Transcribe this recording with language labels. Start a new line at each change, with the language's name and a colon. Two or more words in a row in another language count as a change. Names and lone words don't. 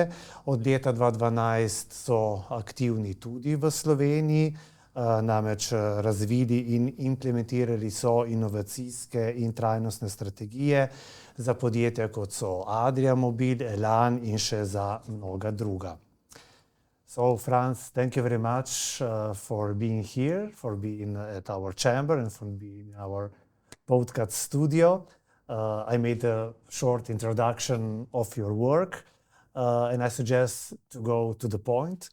Slovenian: Od leta 2012 so aktivni tudi v Sloveniji, namreč razvili in implementirali so inovacijske in trajnostne strategije za podjetja, kot so Adria Mobil, Elan in še za mnoga druga.
English: So, Frans, thank you very much for being here, for being at our chamber and for being in our podcast studio. I made a short introduction of your work and I suggest to go to the point.